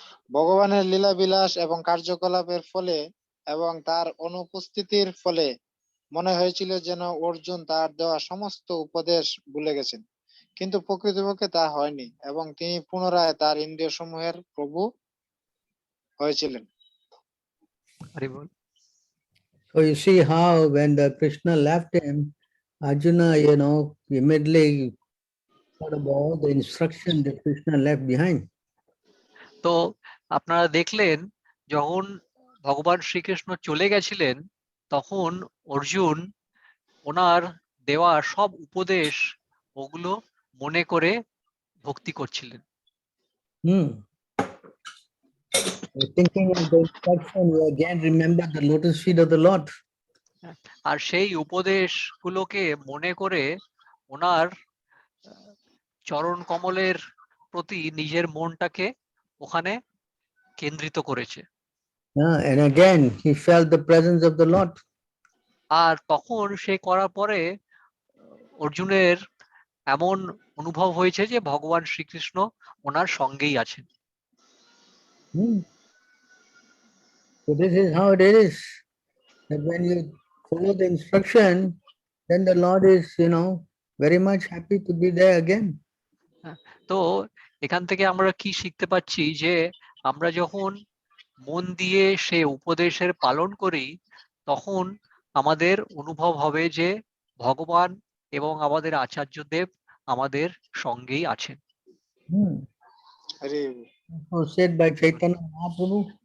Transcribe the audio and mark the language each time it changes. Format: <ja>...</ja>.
<bn>ভগবানের লীলাবিলাস এবং কার্যকলাপের ফলে এবং তার অনুপস্থিতির ফলে মনে হয়েছিল যেন অর্জুন তার দেওয়া সমস্ত উপদেশ ভুলে গেছেন, কিন্তু প্রকৃতপক্ষে তা হয়নি এবং তিনি পুনরায় তার ইন্দ্রিয় সমূহের প্রভু হয়েছিলেন। হরি বল।</bn> <en>So you see how when the Krishna left him, Arjuna, immediately thought about the instruction that Krishna left behind.</en> <bn>তো আপনারা দেখলেন যখন ভগবান শ্রীকৃষ্ণ চলে গেছিলেন তখন অর্জুন ওনার দেওয়া সব উপদেশ ওগুলো মনে করে ভক্তি করছিলেন।</bn> <en>Thinking of the instruction, you again remember the lotus feet of the Lord.</en> <bn>আর সেই উপদেশগুলোকে মনে করে ওনার চরণ কমলের প্রতি নিজের মনটাকে ওখানে কেন্দ্রিত করেছে।</bn> <en>And again, he felt the presence of the Lord.</en> <bn>আর তখন সে করার পরে অর্জুনের এমন অনুভব হয়েছে যে ভগবান শ্রীকৃষ্ণ ওনার সঙ্গেই আছেন।</bn> <en>So this is how it is, that when you follow the instruction, then the Lord is, very much happy to be there again.</en> <bn>তো এখান থেকে আমরা কি শিখতে পাচ্ছি যে আমরা যখন মন দিয়ে সে উপদেশের পালন করি তখন আমাদের অনুভব হবে যে ভগবান এবং আমাদের আচার্যদেব আমাদের সঙ্গেই আছেন। Hari</bn> <en>So said by Chaitanya Mahaprabhu.</en>